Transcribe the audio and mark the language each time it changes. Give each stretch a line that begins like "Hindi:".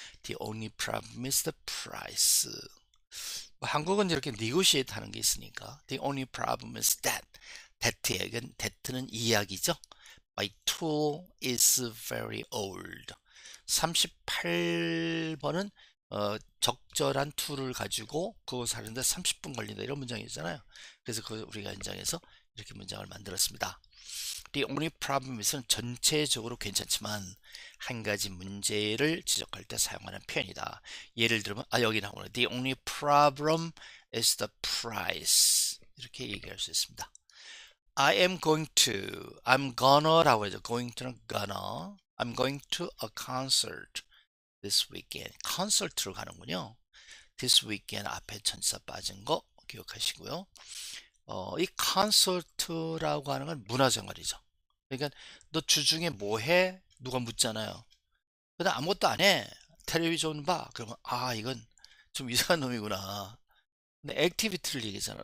English: The only problem is the price.
Korean: 뭐 한국은 이렇게 negotiate 하는 게 있으니까
English: The only problem is that
Korean: that는 이야기죠.
English: My tool is very old.
Korean: 38번은 적절한 툴을 가지고 그거 사는데 30분 걸린다 이런 문장이 있잖아요. 그래서 우리가 현장에서 이렇게 문장을 만들었습니다.
English: The only problem is
Korean: 는 전체적으로 괜찮지만 한 가지 문제를 지적할 때 사용하는 표현이다. 예를 들면 여기 나오는
English: The only problem is the price.
Korean: 이렇게 얘기할 수 있습니다.
English: I'm gonna
Korean: 라고 하죠.
English: going to는 gonna. I'm going to a concert this weekend.
Korean: 콘서트로 가는군요. This weekend 앞에 전치사 빠진 거 기억하시고요. 이 콘서트라고 하는 건 문화생활이죠. 그러니까 너 주중에 뭐 해? 누가 묻잖아요. 근데 아무것도 안 해. 텔레비전 봐. 그러면 이건 좀 이상한 놈이구나. 근데 액티비티를 얘기하잖아.